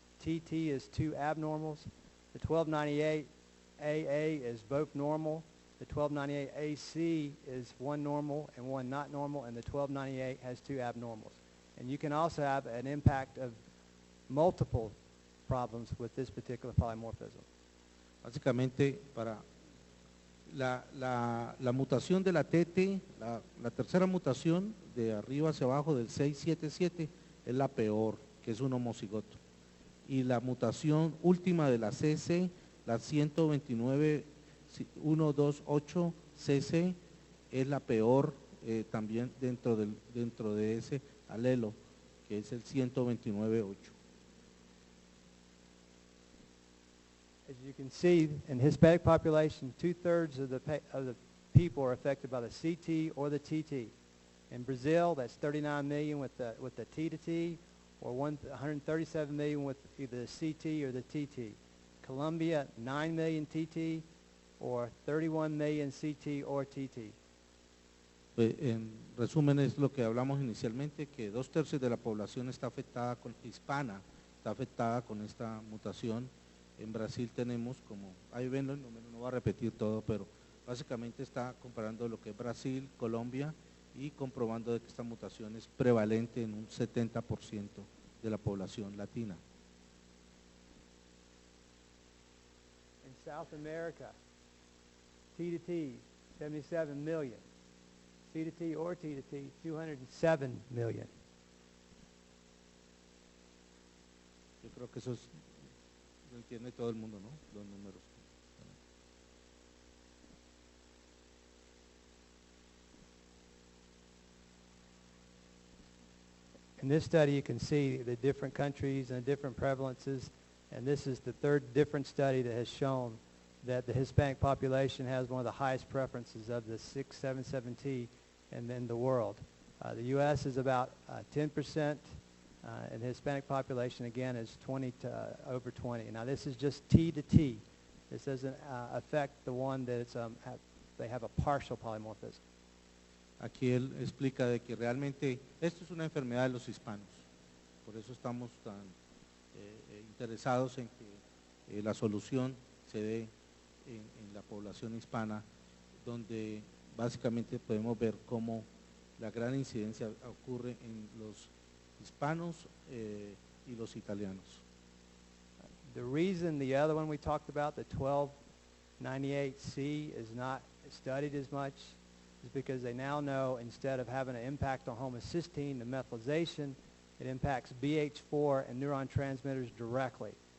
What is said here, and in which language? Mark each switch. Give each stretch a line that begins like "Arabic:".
English: TT is 2 abnormals. The 1298AA is both normal. The 1298AC is 1 normal and 1 not normal, and the 1298 has 2 abnormals. And you can also have an impact of multiple problems with this particular polymorphism.
Spanish: Básicamente, para la mutación de la TT, la tercera mutación de arriba hacia abajo del 677 es la peor, que es un homocigoto. Y la mutación última de la CC, la 129.128 CC, es la peor también dentro de ese alelo, que es el 129.8.
English: As you can see, in Hispanic population, 2/3 of the people are affected by the CT or the TT. In Brazil, that's 39 million with the T to T, or 137 million with either the CT or the TT. Colombia, 9 million TT, or 31 million CT or TT.
Spanish: En resumen, es lo que hablamos inicialmente, que 2/3 de la población está afectada hispana, está afectada con esta mutación. En Brasil tenemos, como ahí ven los números, no voy a repetir todo, pero básicamente está comparando lo que es Brasil, Colombia, y comprobando de que esta mutación es prevalente en un 70% de la población latina.
English: In South America, T to T, 77 million. C to T or T to T, 207 million.
Spanish: Yo creo que eso lo entiende todo el mundo, ¿no? Los números.
English: In this study, you can see the different countries and the different prevalences, and this is the third different study that has shown that the Hispanic population has one of the highest preferences of the 677T and then the world. The U.S. is about 10%, and the Hispanic population, again, is 20 to over 20. Now, this is just T to T. This doesn't affect the one that it's, they have a partial polymorphism.
Spanish: Aquí él explica de que realmente esto es una enfermedad de los hispanos, por eso estamos tan interesados en que la solución se dé en la población hispana, donde básicamente podemos ver cómo la gran incidencia ocurre en los hispanos y los italianos.
English: The reason the other one we talked about, the 1298C, is not studied as much is because they now know instead of having an impact on homocysteine, the methylation, it impacts BH4 and neuron transmitters directly.